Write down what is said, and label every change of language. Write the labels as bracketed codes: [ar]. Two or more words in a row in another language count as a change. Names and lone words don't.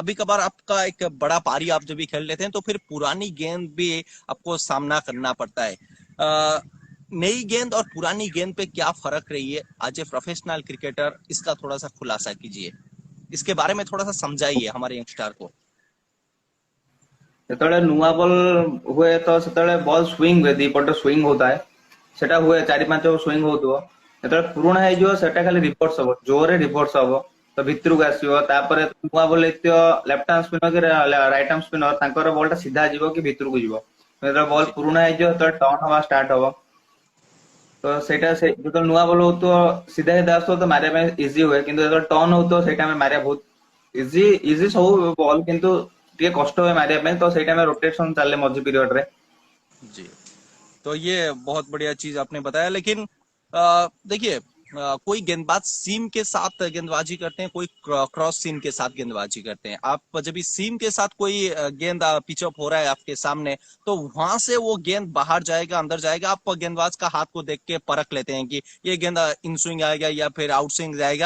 [hi] कभी कभार आपका एक बड़ा पारी आप जब भी खेल लेते हैं तो फिर पुरानी गेंद भी आपको सामना करना पड़ता है। नई गेंद और पुरानी गेंद पे क्या फर्क रही है आज [en] a professional cricketer, [hi] इसका थोड़ा सा खुलासा कीजिए। इसके बारे में थोड़ा सा समझाइए हमारे यंगस्टर को। [or] ଯେତେବେଳେ ନୂଆ ବଲ୍ ହୁଏ ତ ସେତେବେଳେ ବଲ୍ ସ୍ୱିଙ୍ଗ ହୁଏ, ଦିପଟ ସ୍ୱିଙ୍ଗ ହଉଥାଏ। ସେଟା ହୁଏ 4-5 ସ୍ୱିଙ୍ଗ ହଉଥିବ। ଯେତେବେଳେ ପୁରୁଣା ହେଇଯିବ ସେଟା ଖାଲି ରିଭର୍ସ ହବ, ଜୋରରେ ରିଭର୍ସ ହବ। ତ ଭିତରକୁ ଆସିବ। ତାପରେ ନୂଆ ବଲ୍ ହେଇଥିବ [en] left arm spinner [or] କି [en] right arm spinner, [or] ତାଙ୍କର ବଲ୍ ଟା ସିଧା ଯିବ କି ଭିତରକୁ ଯିବ। ଯେତେବେଳେ ବଲ୍ [hi] जी [or] ପୁରୁଣା ହେଇଯିବ ସେତେବେଳେ ଟର୍ନ ହବା ଷ୍ଟାର୍ଟ ହବ। ତ ସେଇଟା ସେ ଯେତେବେଳେ ନୂଆ ବଲ୍ ହଉଥିବ ସିଧା ସିଧା ଆସୁଥିବ ତ ମାରିବା ପାଇଁ ଇଜି ହୁଏ। କିନ୍ତୁ ଯେତେବେଳେ ଟର୍ନ ହଉଥିବ ସେଇଟା ଆମେ ମାରିବା ବହୁତ ଇଜି। ଇଜି ସବୁ ବଲ୍, କିନ୍ତୁ ଟିକେ କଷ୍ଟ ହୁଏ ମାରିବା ପାଇଁ। ତ ସେଇଟା ଆମେ ରୋଟେସନ ଚାଲେ ମଝି ପିରିୟड ରେ। [hi] जी। तो ये बहुत बढ़िया चीज आपने बताया। लेकिन देखिए, कोई गेंदबाज सीम के साथ गेंदबाजी करते हैं, कोई [en] cross seam [hi] के साथ गेंदबाजी करते हैं। आप जब भी सीम के साथ कोई गेंद पिचअप हो रहा है आपके सामने, तो वहां से वो गेंद बाहर जाएगा अंदर जाएगा, आप गेंदबाज का हाथ को देख के परख लेते हैं कि ये गेंद [en] in swing [hi] आएगा या फिर [en] out swing [hi] जाएगा।